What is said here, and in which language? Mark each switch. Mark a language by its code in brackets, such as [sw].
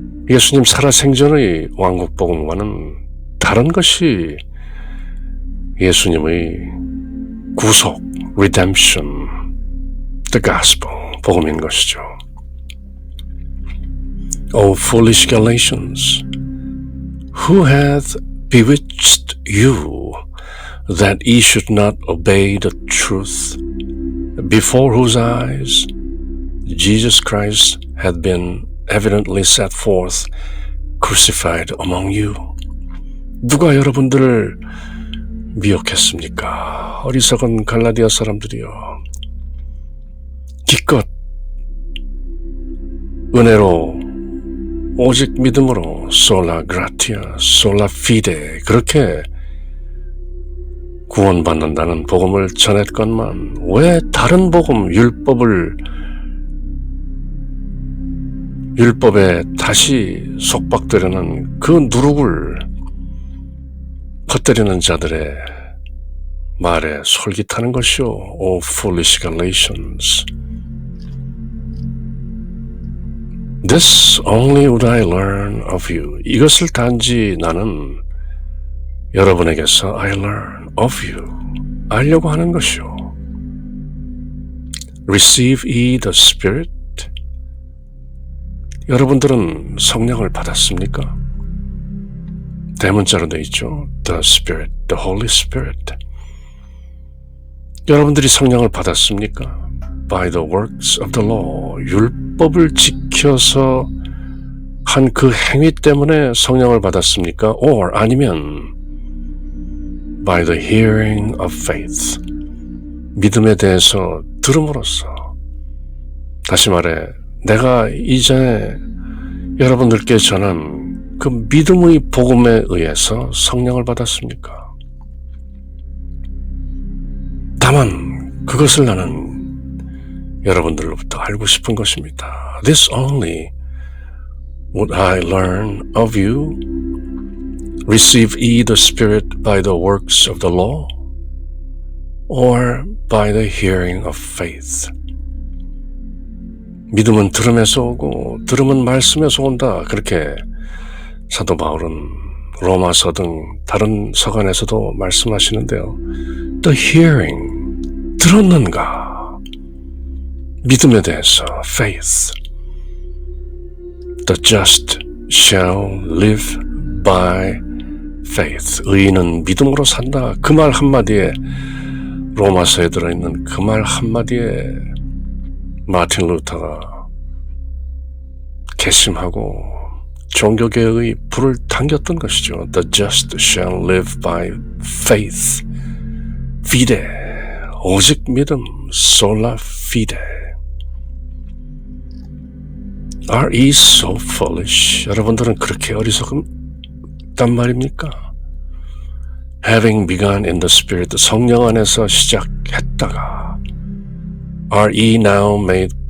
[ko] 예수님 살아생전의 왕국 복음과는 다른 것이 예수님의 구속, redemption, the gospel, 복음인 것이죠. [en] O foolish Galatians, who hath bewitched you that ye should not obey the truth, before whose eyes Jesus Christ hath been evidently set forth, crucified among you. [ko] 누가 여러분들을 미혹했습니까? 어리석은 갈라디아 사람들이여. 기껏 은혜로 오직 믿음으로 [la] sola gratia, sola fide [ko] 그렇게 구원받는다는 복음을 전했건만 왜 다른 복음 율법에 다시 속박되려는 그 누룩을 퍼뜨리는 자들의 말에 솔깃하는 것이요. [en] O foolish Galatians, this only would I learn of you. [ko] 이것을 단지 나는 여러분에게서 [en] I learn of you. [ko] 알려고 하는 것이요. [en] Receive ye the Spirit. [ko] 여러분들은 성령을 받았습니까? 대문자로 되어 있죠. [en] The Spirit, the Holy Spirit. [ko] 여러분들이 성령을 받았습니까? [en] By the works of the law. [ko] 율법을 지켜서 한 그 행위 때문에 성령을 받았습니까? [en] Or 아니면 by the hearing of faith. [ko] 믿음에 대해서 들음으로써. 다시 말해 내가 이전에 여러분들께 전한 그 믿음의 복음에 의해서 성령을 받았습니까? 다만 그것을 나는 여러분들로부터 알고 싶은 것입니다. [en] This only would I learn of you. Receive ye the Spirit by the works of the law or by the hearing of faith. [ko] 믿음은 들음에서 오고 들음은 말씀에서 온다. 그렇게 사도 바울은 로마서 등 다른 서간에서도 말씀하시는데요. [en] The hearing, [ko] 들었는가? 믿음에 대해서 faith. [en] The just shall live by faith. [ko] 의인은 믿음으로 산다. 그 말 한마디에 로마서에 들어있는 그 말 한마디에 마틴 루터가 개심하고 종교개혁의 불을 당겼던 것이죠. [en] The just shall live by faith. fide, [ko] 오직 믿음, [la] sola fide. [en] Are ye so foolish? [ko] 여러분들은 그렇게 어리석단 말입니까? [en] Having begun in the Spirit, [ko] 성령 안에서 시작했다가 [en] Are ye now made